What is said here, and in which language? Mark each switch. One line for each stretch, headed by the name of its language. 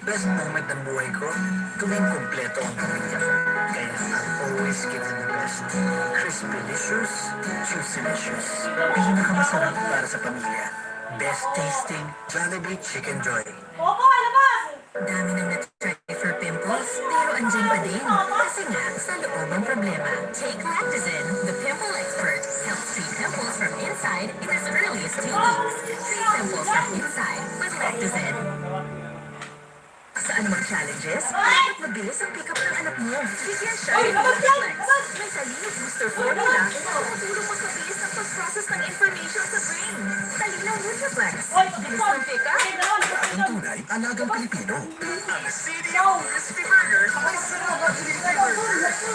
Filipino: Best moment ng buhay ko, tuwing kumpleto ang pamilya ko.
English: Kaya I'm always giving the best.
Filipino: Crispy-licious, juicy-licious. Pinakamasarap para sa pamilya.
English: Best tasting Jollibee Chicken Joy.
Filipino: Dami nang na-try for pimples, pero andyan pa din. Kasi nga, sa loob ang problema.
English: Take Lactazin, the pimple expert. Helps treat pimples from inside in as early as 2 weeks. Treat pimples from inside with Lactazin.
Filipino: Sa anumang challenges, dapat mabilis ang pick-up ng anak mo. Bigyan siya ng Nutri-Flex. May talino booster formula na makakatulong magpabilis ng pag-process ng information sa brain. Talino Nutri-Flex. Bilis ng pick-up. Ang tunay, alagang Pilipino. Ang CDO Crispy Burger may sarap at crispy burger.